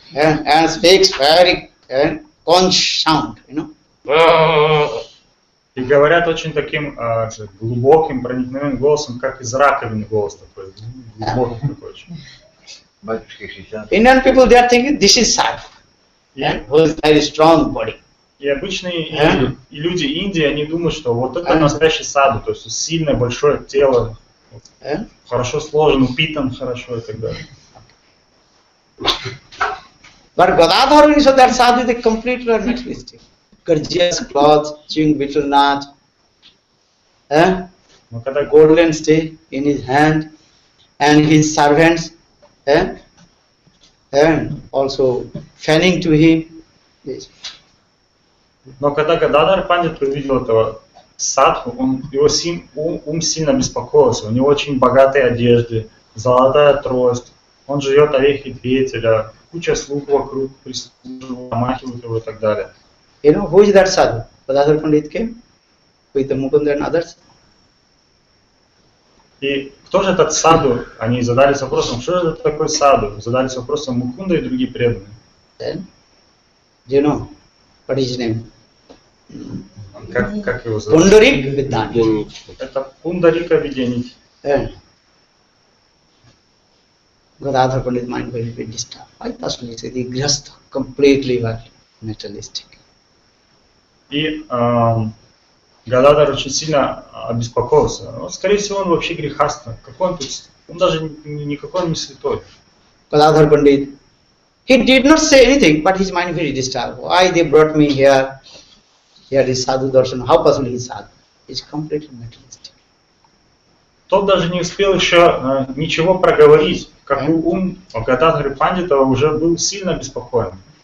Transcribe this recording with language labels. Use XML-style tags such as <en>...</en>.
<en>And speaks very conch sound, you know.</en> <ru>И говорят очень таким глубоким, проникновенным голосом, как из раковины голос такой, глубокий такой очень.</ru> <en>Indian people, they are thinking this is sadhu, who is very strong body.</en> <ru>И обычные люди Индии, они думают, что вот это настоящий саду, то есть сильное, большое тело, хорошо сложен, упитан хорошо и так далее.</ru> <en>But Gadadhar, when he saw that sadhu, they completely materialistic. Gorgeous clothes, chewing betel nut, golden stick in his hand, and his servants, and also fanning to him. Yes.</en> <ru>Но когда Гададхар Пандит увидел этого садху, его ум сильно беспокоился. У него очень богатые одежды, золотая трость, он жует орехи дветеля, куча слуг вокруг прислуживают, омахивают его и так далее.</ru> <en>You know who is that sadhu? Gadadhar Pandit came with the Mukunda and others.</en> <ru>И кто же этот саду? Они задались вопросом, что же это такой саду? Задались вопросом Мукунда и другие преданные.</ru> <en>Then, do you know what is his name?</en> <ru>Как его зовут?</ru> <en>Pundarik Vidyaniti.</en> <ru>Это Пундарика Видянити.</ru> <en>Gadadhar Pandit's mind very, very disturbed. Why person is the grihastha, completely materialistic.</en> <ru>И Гададар очень сильно обеспокоился. Ну, скорее всего, он вообще грехастный. Какой он тут? Он даже никакой он не святой.</ru> <en>Gadadhar Pandit, he did not say anything, but his mind very disturbed. Why they brought me here? Here is sadhu darshan. How possible he is sadhu? He is completely materialistic.</en> <ru>Тот даже не успел еще ничего проговорить, как ум Гададхара Пандита уже был сильно обеспокоен.</ru>